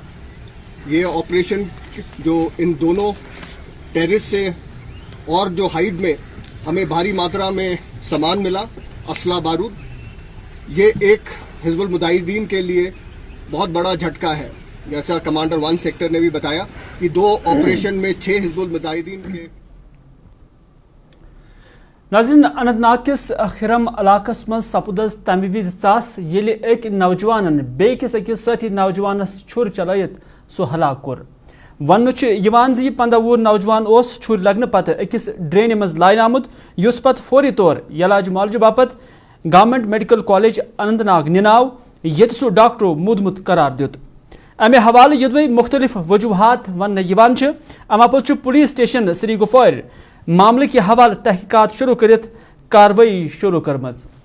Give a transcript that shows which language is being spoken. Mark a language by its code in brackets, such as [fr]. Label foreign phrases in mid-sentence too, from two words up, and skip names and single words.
[hi] ये ऑपरेशन जो इन दोनों टेररिस्ट से और जो हाइड में हमें भारी मात्रा में सामान मिला असला बारूद, ये एक हिजबुल मुजाहिदीन के लिए बहुत बड़ा झटका है। जैसा कमांडर 1 सेक्टर ने भी बताया कि 2 ऑपरेशन में 6 हिजबुल मुजाहिदीन के [ks] नाज़रीन अनंतनाग किस खिरम इलाकस मज सपुदस तमि विज चास येले एक नौजवान बेकिस अकिस साथी नौजवानस छुर चलायत सो हलाक कोर ون 15 وُہُر نوجوان چھُرِ لگنہٕ پتہٕ أکِس ڈرینہِ منٛز لاینہٕ آمُت یُس پتہٕ فوری طور علاج معالجہٕ باپت گورنمنٹ میڈیکل کالج اننت ناگ نِناو ییٚتہِ سُہ ڈاکٹرو موٗدمُت قرار دیُت امہِ حوالہٕ یوٚدوے مختلف وجوہات وننہٕ یِوان چھِ اما پوٚتُس چھُ پُلیٖس سٹیشن سری گُفوارِ معاملہٕ کہِ حوالہٕ تحقیقات شروٗع کٔرِتھ کاروٲیی شروٗع کٔرمٕژ.